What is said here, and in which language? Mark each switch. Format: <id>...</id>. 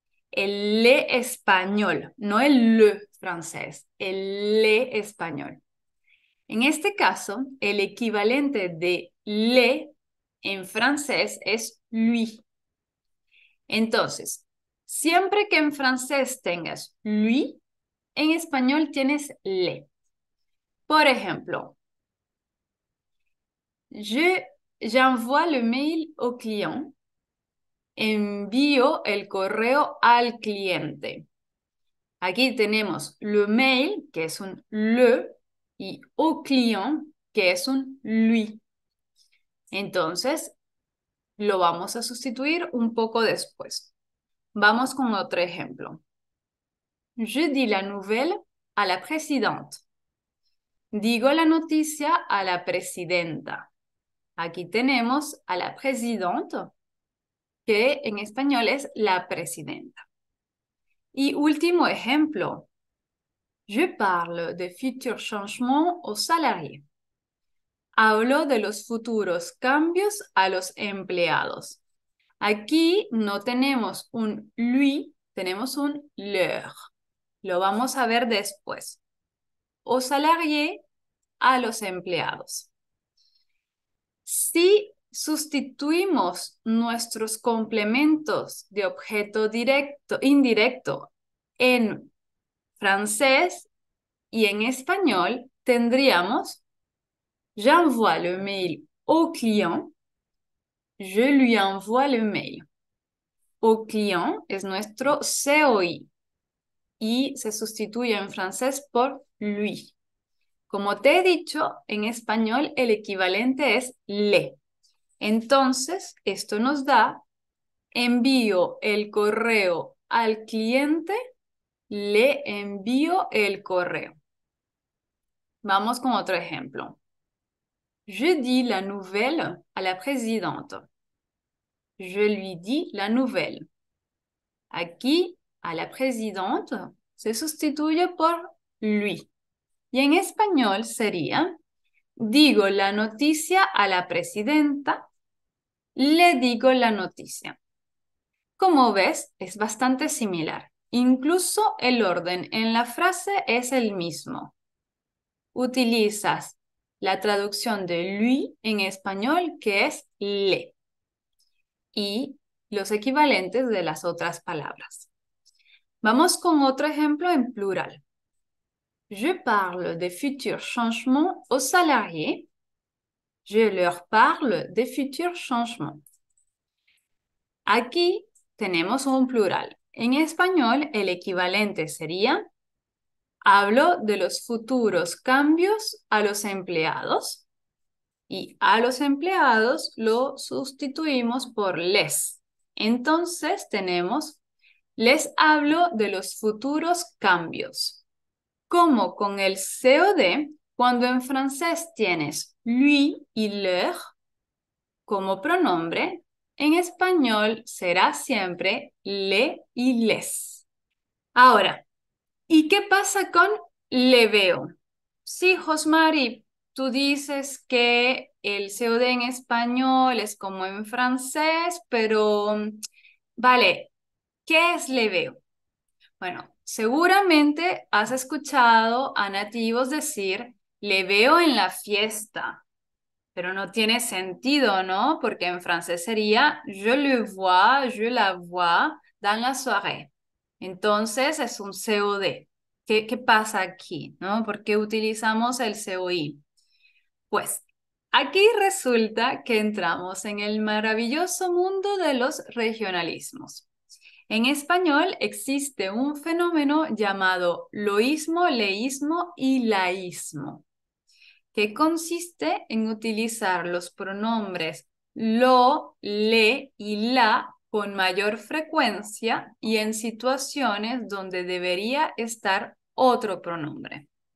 <es>El le español, no el le francés, el le español. En este caso, el equivalente de le en francés es lui. Entonces, siempre que en francés tengas lui, en español tienes le.</es> <fr>Por ejemplo, j'envoie le mail au client.</fr> <es>Envío el correo al cliente. Aquí tenemos le mail, que es un le, y au client, que es un lui. Entonces, lo vamos a sustituir un poco después. Vamos con otro ejemplo.</es> <fr>Je dis la nouvelle à la présidente.</fr> <es>Digo la noticia a la presidenta. Aquí tenemos a la présidente, que en español es la presidenta. Y último ejemplo.</es> <fr>Je parle de futurs changements aux salariés.</fr> <es>Hablo de los futuros cambios a los empleados. Aquí no tenemos un lui, tenemos un leur. Lo vamos a ver después. Aux salariés, a los empleados. Si sustituimos nuestros complementos de objeto directo, indirecto en francés y en español, tendríamos</es> <fr>j'envoie le mail au client, je lui envoie le mail.</fr> <es>Au client es nuestro COI y se sustituye en francés por lui. Como te he dicho, en español el equivalente es le. Entonces, esto nos da, envío el correo al cliente, le envío el correo. Vamos con otro ejemplo.</es> <fr>Je dis la nouvelle à la présidente. Je lui dis la nouvelle.</fr> <es>Aquí, a la présidente se sustituye por lui. Y en español sería, digo la noticia a la presidenta, le digo la noticia. Como ves, es bastante similar. Incluso el orden en la frase es el mismo. Utilizas la traducción de lui en español, que es le, y los equivalentes de las otras palabras. Vamos con otro ejemplo en plural.</es> <fr>Je parle des futurs changements aux salariés. Je leur parle des futurs changements.</fr> <es>Aquí tenemos un plural. En español, el equivalente sería, hablo de los futuros cambios a los empleados. Y a los empleados lo sustituimos por les. Entonces tenemos, les hablo de los futuros cambios. Como con el COD, cuando en francés tienes lui y leur como pronombre, en español será siempre le y les. Ahora, ¿y qué pasa con le veo? Sí, Josmari, tú dices que el COD en español es como en francés, pero vale, ¿qué es le veo? Bueno, seguramente has escuchado a nativos decir, le veo en la fiesta, pero no tiene sentido, ¿no? Porque en francés sería,</es> <fr>je le vois, je la vois dans la soirée.</fr> <es>Entonces es un COD. ¿Qué pasa aquí, no? ¿Por qué utilizamos el COI? Pues aquí resulta que entramos en el maravilloso mundo de los regionalismos. En español existe un fenómeno llamado loísmo, leísmo y laísmo, que consiste en utilizar los pronombres lo, le y la con mayor frecuencia y en situaciones donde debería estar otro pronombre.</es>